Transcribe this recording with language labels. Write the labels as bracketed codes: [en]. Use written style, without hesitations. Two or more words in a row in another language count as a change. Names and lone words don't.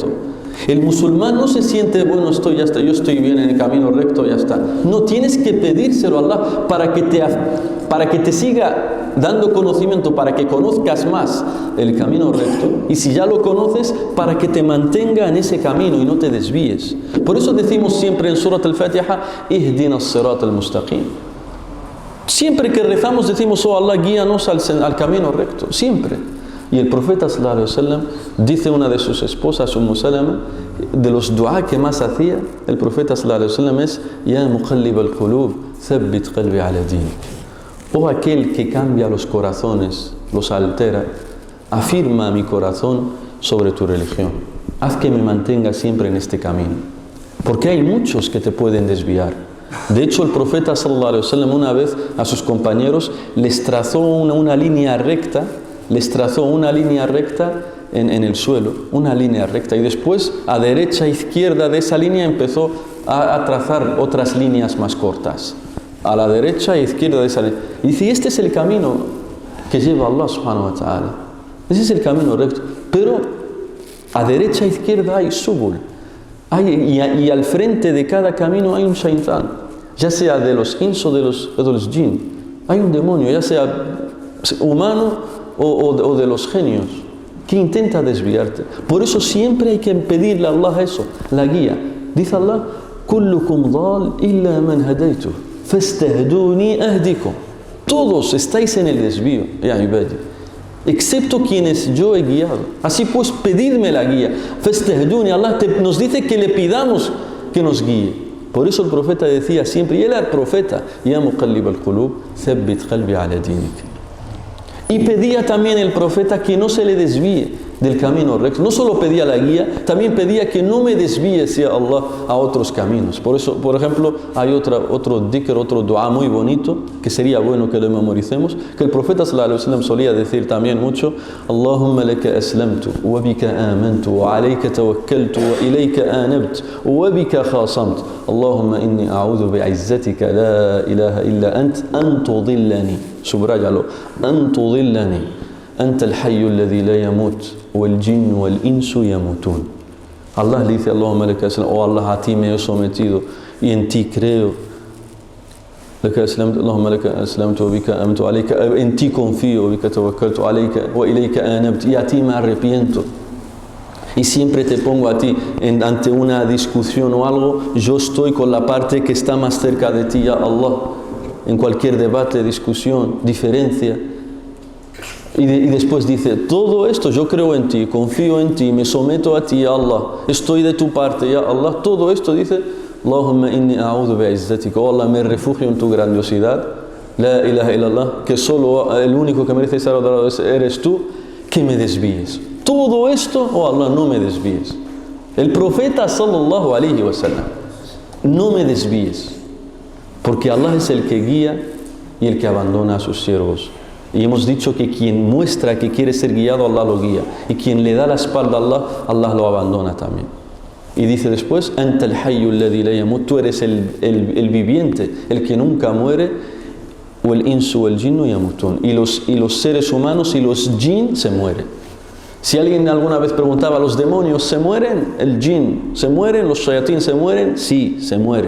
[es] El musulmán no se siente, bueno, ya está, yo estoy bien en el camino recto, ya está. No, tienes que pedírselo a Allah para que te siga dando conocimiento, para que conozcas más el camino recto. Y si ya lo conoces, para que te mantenga en ese camino y no te desvíes. Por eso decimos siempre en Surat al-Fatiha, [ar] اهدنا الصراط المستقيم. [es] Siempre que rezamos decimos, oh Allah, guíanos al camino recto, siempre. Y el profeta [ar] صلى الله عليه وسلم [es] dice una de sus esposas, Salama, de los dua que más hacía el profeta [ar] صلى الله عليه وسلم [es] es, [ar] يا مقلب القلوب ثبت قلبي على دينك. [es] Oh aquel que cambia los corazones, los altera, afirma mi corazón sobre tu religión. Haz que me mantenga siempre en este camino. Porque hay muchos que te pueden desviar. De hecho, el profeta [ar] صلى الله عليه وسلم [es] una vez a sus compañeros les trazó una línea recta, en el suelo, una línea recta, y después a derecha e izquierda de esa línea empezó a trazar otras líneas más cortas, a la derecha e izquierda de esa línea. Y dice, este es el camino que lleva Allah [ar] سبحانه وتعالى, [es] ese es el camino recto, pero a derecha e izquierda hay subul. Y al frente de cada camino hay un shaitán, ya sea de los ins o de los jinn. Hay un demonio, ya sea humano o de los genios, que intenta desviarte. Por eso siempre hay que pedirle a Allah eso, la guía. Dice Allah, [ar] كلكم ضال إلا من هديته فاستهدوني أهدكم. [es] Todos estáis en el desvío, [ar] يا عبادي, [es] excepto quienes yo he guiado. Así pues, pedidme la guía. Fastahduni, Allah nos dice que le pidamos que nos guíe. Por eso el profeta decía siempre, y él era el profeta, [ar] يا مقلب القلوب ثبت قلبي على دينك. [es] Y pedía también el profeta que no se le desvíe del camino recto. No solo pedía la guía, también pedía que no me desvíe hacia Allah a otros caminos. Por eso, por ejemplo, hay otro dhikr, otro dua muy bonito, que sería bueno que lo memoricemos, que el profeta [ar] صلى الله عليه وسلم [es] solía decir también mucho, [ar] اللهم لك أسلمت وبك آمنت وعليك توكلت وإليك أنبت وبك خاصمت. اللهم إني أعوذ بعزتك لا إله إلا أنت أن تضلني. Subráyalo, أن تضلني أنت الحي الذي لا يموت والجن والإنس يموتون. [es] Allah le dice, [ar] اللهم لك أسلمت, [es] oh Allah, a ti me he sometido y en ti creo. [ar] لك أسلمت اللهم لك أسلمت وبك آمنت عليك, [es] en ti confío, [ar] وبك توكلت عليك وإليك أنبت, [es] y a ti me arrepiento. y siempre te pongo a ti ante una discusión o algo, yo estoy con la parte que está más cerca de ti, [ar] يا الله. [es] En cualquier debate, discusión, diferencia. Y después dice, todo esto yo creo en ti, confío en ti, me someto a ti, [ar] يا الله. [es] Estoy de tu parte, [ar] يا الله. [es] Todo esto dice, [ar] اللهم إني أعوذ بعزتك. [es] Oh Allah, me refugio en tu grandiosidad. [ar] لا إله إلا الله. [es] Que solo el único que merece ser adorado eres tú. Que me desvíes. Todo esto, oh Allah, no me desvíes. El profeta [ar] صلى الله عليه وسلم, [es] no me desvíes. Porque Allah es el que guía y el que abandona a sus siervos. Y hemos dicho que quien muestra que quiere ser guiado, Allah lo guía. Y quien le da la espalda a Allah, Allah lo abandona también. Y dice después, [ar] أنت الحي الذي لا يموت, [es] tú eres el viviente, el que nunca muere. O el insu o el [ar] الجن يموتون. [es] Y los seres humanos y los jinn se mueren. Si alguien alguna vez preguntaba, ¿los demonios se mueren? ¿El jinn se mueren? ¿Los shayatín se mueren? Sí, se mueren.